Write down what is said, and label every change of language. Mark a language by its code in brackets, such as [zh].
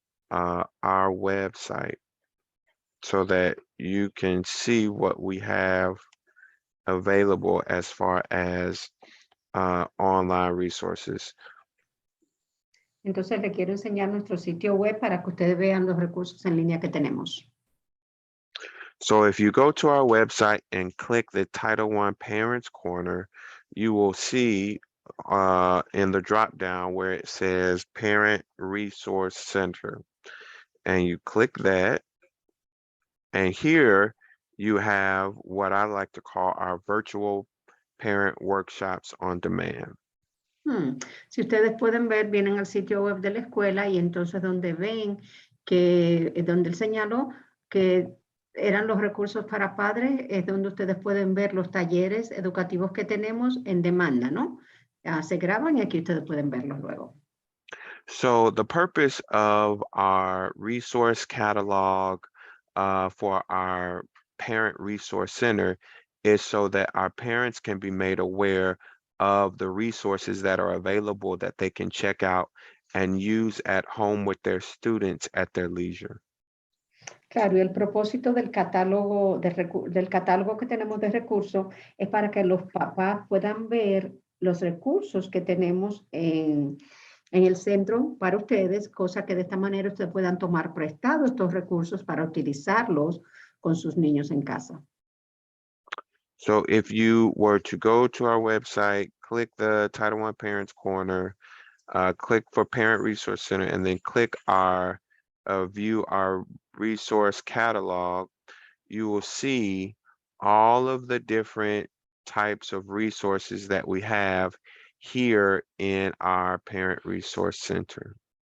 [en] our website so that you can see what we have available as far as online resources. [es] Entonces le quiero enseñar nuestro sitio web para que ustedes vean los recursos en línea que tenemos. [en] So if you go to our website and click the Title I Parents Corner, you will see in the drop down where it says Parent Resource Center. And you click that. And here you have what I like to call our virtual parent workshops on demand. [es] Si ustedes pueden ver, vienen al sitio web de la escuela y entonces donde ven que, donde él señaló que eran los recursos para padres, es donde ustedes pueden ver los talleres educativos que tenemos en demanda, ¿no? Se graban y aquí ustedes pueden verlos luego. [en] So the purpose of our resource catalog for our Parent Resource Center is so that our parents can be made aware of the resources that are available that they can check out and use at home with their students at their leisure. [es] Claro, y el propósito del catálogo, del catálogo que tenemos de recursos es para que los papás puedan ver los recursos que tenemos en el centro para ustedes, cosa que de esta manera ustedes puedan tomar prestados estos recursos para utilizarlos con sus niños en casa. [en] So if you were to go to our website, click the Title I Parents Corner, click for Parent Resource Center, and then click our view our resource catalog, you will see all of the different types of resources that we have here in our Parent Resource Center.